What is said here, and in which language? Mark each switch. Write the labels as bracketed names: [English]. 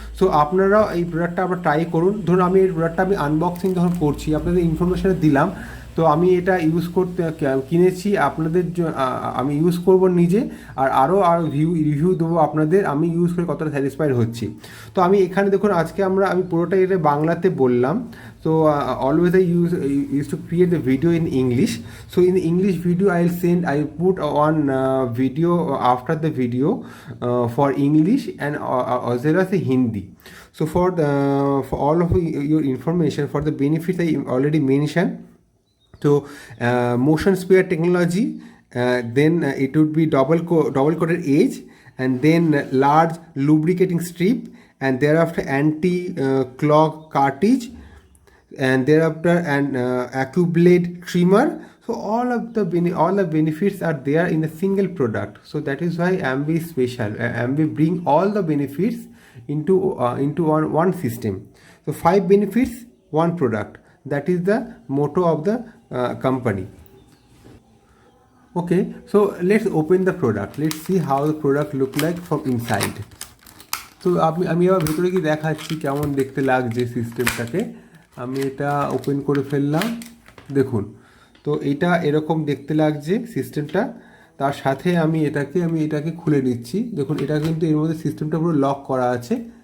[Bangla] So আপনারাও এই প্রোডাক্টটা আপনারা ট্রাই করুন। ধরুন আমি এই প্রোডাক্টটা আমি আনবক্সিং যখন করছি আপনাদের ইনফরমেশান দিলাম, তো আমি এটা ইউজ করতে কিনেছি আপনাদের আমি ইউজ করব নিজে, আর আরও রিভিউ দেবো আপনাদের আমি ইউজ করে কতটা স্যাটিসফাইড হচ্ছি। তো আমি এখানে দেখুন আজকে আমি পুরোটা এটা বাংলাতে বললাম। [English] So always I used to create the video in English. So in the English video I put on video after the video for English and as well as the Hindi. So for all of your information, for the benefits I already mentioned. So motion sphere technology, then it would be double coated edge, and then large lubricating strip, and thereafter anti clog cartridge, and thereafter an AccuBlade trimmer. So all the benefits are there in a single product. So that is why Amway is special. Amway bring all the benefits into one system. So 5 benefits, one product. That is the motto of the company. Okay, so let's open the product. Let's see how the product look like from inside. [Bangla] তো আমি আবার ভেতরে কি দেখাচ্ছি কেমন দেখতে লাগছে সিস্টেমটাকে। আমি এটা ওপেন করে ফেললাম, দেখুন। তো এটা এরকম দেখতে লাগছে সিস্টেমটা। তার সাথে আমি এটাকে খুলে নিচ্ছি। দেখুন এটা কিন্তু এর মধ্যে সিস্টেমটা পুরো লক করা আছে।